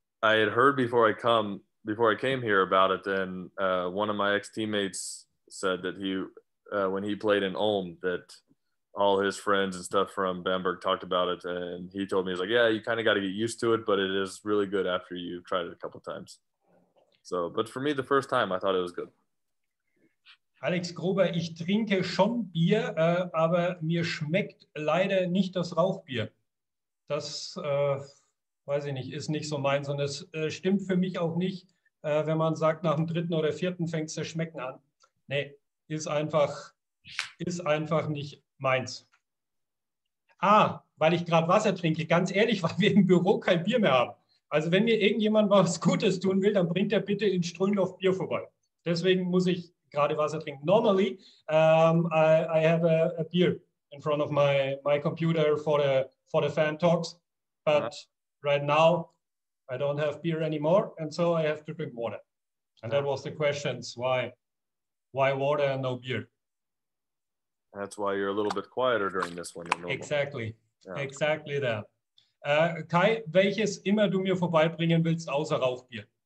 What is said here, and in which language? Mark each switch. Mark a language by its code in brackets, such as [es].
[en] I had heard before I came here about it. Then one of my ex-teammates said that when he played in Ulm, that all his friends and stuff from Bamberg talked about it, and he told me, he's like, yeah, you kind of got to get used to it, but it is really good after you've tried it a couple times. So, but for me, the first time, I thought it was good. [de] Alex Grober, ich trinke schon Bier, aber mir schmeckt leider nicht das Rauchbier. Das, weiß ich nicht, ist nicht so meins. Und es stimmt für mich auch nicht, wenn man sagt, nach dem 3. oder 4. fängt es zu schmecken an. Nee, ist einfach nicht meins. Weil ich gerade Wasser trinke. Ganz ehrlich, weil wir im Büro kein Bier mehr haben. Also wenn mir irgendjemand was Gutes tun will, dann bringt er bitte in Ströndorf Bier vorbei. Deswegen muss ich gerade Wasser trinken. [en] Normally, I have a beer in front of my computer for the fan talks, but right now I don't have beer anymore, and so I have to drink water. And that was the questions: why water and no beer? That's why you're a little bit quieter during this one than normal. Exactly, exactly that. [de] Kai, welches immer du mir vorbeibringen willst, außer Rauchbier?